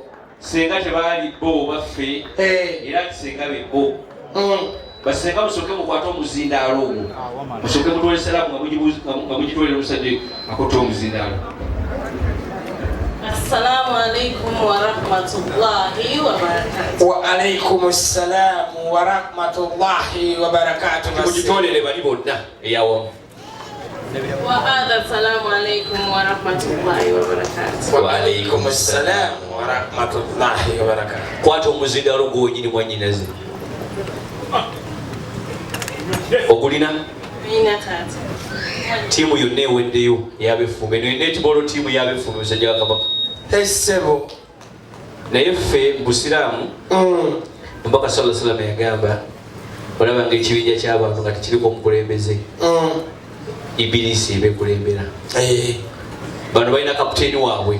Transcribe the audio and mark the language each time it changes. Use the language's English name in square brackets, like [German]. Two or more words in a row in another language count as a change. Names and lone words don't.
[Ganda] Ssenga tebaali bo baffe era Ssenga be bo Bassenga musooke mukwate omuzindaalo ogwo musooke mutwale salaamu nga mugitwalira omusajja akotta omuzindaalo. [Arabic] السلام عليكم ورحمة الله وبركاته. وعليكم السلام ورحمة الله وبركاته. [Ganda] Mugitwalire bali bonna eyawamu. [Arabic] السلام عليكم ورحمة الله وبركاته. وعليكم السلام ورحمة الله وبركاته. [Ganda] Kwata omuzindaalo gwennyini mwannyinaze ogulina tiimu yonna eweddeyo yabefumbe netball tiimu yabefumbe musajja wa Kabaka essebo naye ffe mu busiraamu Omubaka [Arabic] صلى الله عليه وسلم [Ganda] yagamba olaba ng'ekibinja ky'abantu nga tekiriko omukulembeze Ibilisi ebekulembera bano balina kapiteeni waabwe